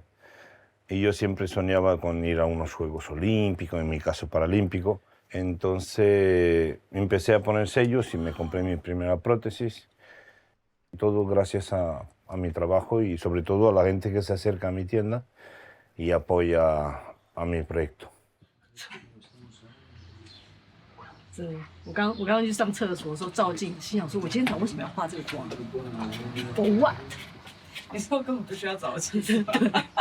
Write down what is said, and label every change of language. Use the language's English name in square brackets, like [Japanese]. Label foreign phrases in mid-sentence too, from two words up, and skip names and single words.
[Spanish] Y yo siempre soñaba con ir a unos Juegos Olímpicos, en mi caso paralímpico. Entonces empecé a poner sellos y me compré mi primera prótesis. Todo gracias a mi trabajo y sobre todo a la gente que se acerca a mi tienda y apoya a mi proyecto. [Chinese] 我刚刚去上厕所的时候照镜，心想说，我今天早上为什么要化这个妆 ？ [English] For what？ [Chinese] 你说根本不需要早起。对。